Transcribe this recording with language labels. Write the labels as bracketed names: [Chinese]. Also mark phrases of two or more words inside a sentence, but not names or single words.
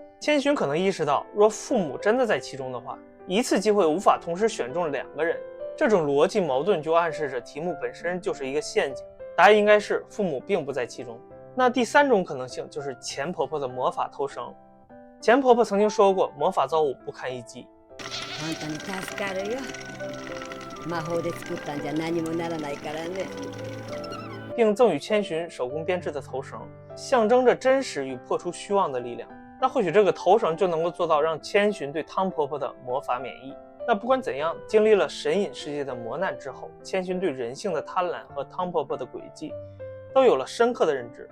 [Chinese] 千寻可能意识到，若父母真的在其中的话，一次机会无法同时选中2个人。这种逻辑矛盾就暗示着题目本身就是一个陷阱，答案应该是父母并不在其中。那第三种可能性就是钱婆婆的魔法偷生。钱婆婆曾经说过，魔法造物不堪一击。 [Japanese] あんたに助かるよ。魔法で作ったんじゃ何もならないからね。 [Chinese] 并赠予千寻手工编织的头绳，象征着真实与破除虚妄的力量。那或许这个头绳就能够做到让千寻对汤婆婆的魔法免疫。那不管怎样，经历了神隐世界的磨难之后，千寻对人性的贪婪和汤婆婆的诡计都有了深刻的认知。